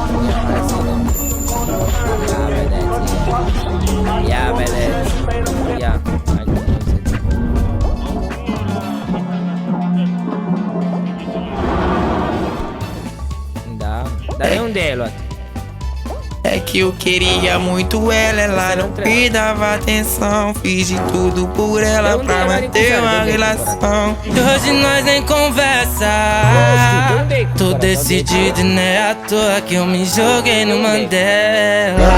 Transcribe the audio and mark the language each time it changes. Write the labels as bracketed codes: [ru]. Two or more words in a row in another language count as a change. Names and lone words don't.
[ro] Ia vedeți. Ia. Hai că da. Dar de unde ai luat? [pt] É que eu queria muito ela, ela não me dava atenção. Fiz de tudo por ela pra manter uma relação. E hoje nós nem conversa. Tô decidido e não é à toa que eu me joguei no Mandela.